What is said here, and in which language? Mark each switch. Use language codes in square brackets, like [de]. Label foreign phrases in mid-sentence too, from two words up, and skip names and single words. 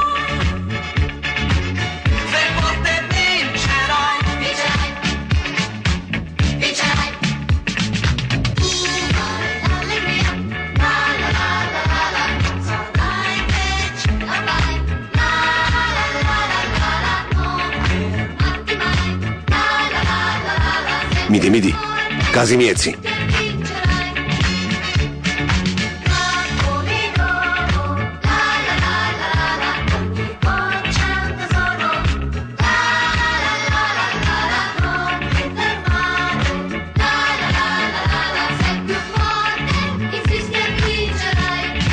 [it] Sei forte vincerai, vincerai, vincerai. Tu hai l'allegria, la la la la la la, forza dai che ce la fai, la la la la la la, non fermarti mai, la la la la la, sei [ka] მიდი, მიდი. გაზი მიეცი. [it] vincerai. Capolino, la la la la la, ogni goccia è un tesoro, la la la la la la, non ti fermare, la la la la la, sei più forte, insisti e vincerai.